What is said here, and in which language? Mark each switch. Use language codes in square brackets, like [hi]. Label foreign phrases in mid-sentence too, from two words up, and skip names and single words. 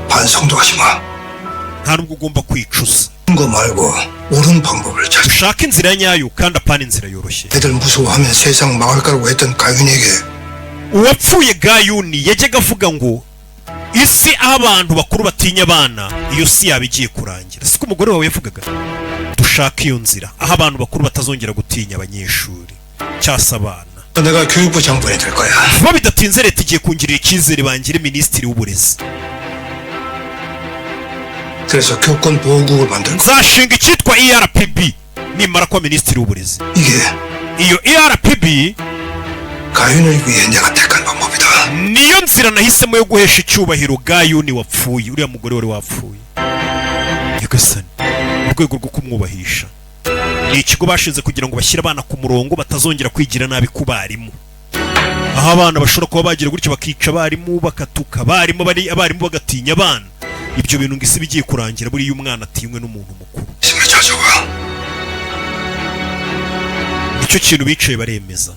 [rw] nta nubwo ugomba kwicuza ushaka inzira nyayo kandi apana inzira yoroshye uwapfuye Ga-yoon yajyaga avuga ngo isi aho abantu bakuru batinya abana iyo si yaba igiye kurangira siko umugore wawe yavugaga dushaka iyo nzira aho abantu bakuru batazongera gutinya abanyeshuri cyasa abana [ko] 내가 교육부 장관이 될 거야. [rw] vuba bidatinze leta igiye kungirira icyizere bangire minisitiri w'uburezi [ko] 그래서 교권 보호국을 만들 거야. [rw] nzashinga icyitwa ERPB nimara kuba minisitiri w'uburezi iyo ERPB [ko] 가윤을 위해 내가 택한 방법이다. [rw] niyo nzira nahisemo yo guhesha icyubahiro Ga-yoon wapfuye uriya mugore wari wapfuye nyagasani mu rwego rwo kumwubahisha ni ikigo bashinze kugira ngo bashyire abana ku murongo batazongera kwigira nabi ku barimu aho abana bashobora kuba bagira gutyo bakica abarimu bakatuka abarimu bagatinya abana ibyo bintu ngo isi bigiye kurangira buriya umwana atinywe n'umuntu mukuru icyo kintu bicaye baremeza.